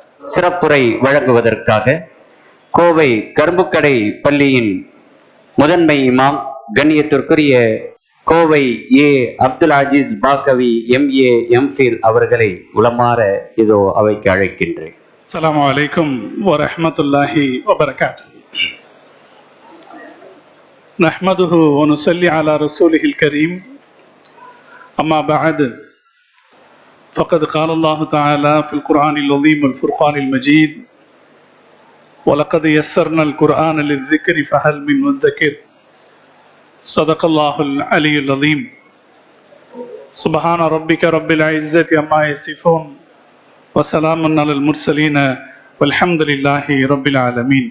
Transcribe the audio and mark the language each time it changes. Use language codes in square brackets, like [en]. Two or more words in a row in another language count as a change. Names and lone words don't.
[ta] சிறப்புரை வழங்குவதற்காக கோவை கரும்புக்கடை பள்ளியின் முதன்மை இமாம் கண்ணியத்திற்குரிய கோவை ஏ அப்துல் அஜீஸ் பாக்கவி MA MPhil அவர்களை உளமாற இதோ அவைக்கு அழைக்கின்றேன். [ar] السلام عليكم ورحمة الله وبركاته. نحمده ونصلي على رسوله الكريم. أما بعد. فقد قال الله تعالى في القرآن العظيم والفرقان المجيد ولقد يسرنا القرآن للذكر فهل من مدكر. صدق الله العلي العظيم. سبحان ربك رب العزة عما يصفون وسلام على المرسلين والحمد لله رب العالمين.